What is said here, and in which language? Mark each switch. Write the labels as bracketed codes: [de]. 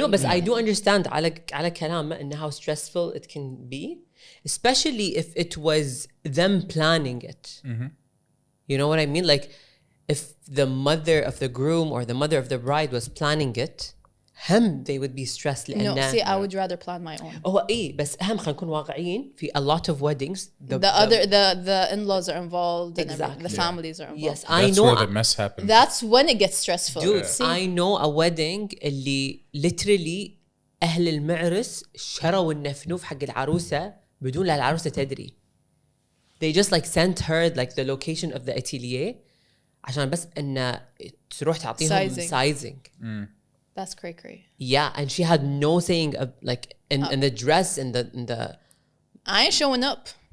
[en] No, but I do understand [ar] على كلام إن [en] how stressful it can be, especially if it was them planning it. You know what I mean? Like if the mother of the groom or the mother of the bride was planning it, they would be stressed. No, see, I would rather plan my own. [ar] هو بس خلينا نكون واقعيين في [en] a lot of weddings the in-laws are involved exactly. and the families are involved. Yes, that's I know where the mess happens. That's when it gets stressful. Dude, I know a wedding [ar] اللي [en] literally [ar] أهل المعرس شروا النفنوف حق العروسة بدون لا العروسة تدري. [en] They just like sent her like the location of the atelier [ar] عشان بس إن تروح تعطيهم [en] sizing. That's cray. Yeah, and she had no saying of like in the dress in the I ain't showing up.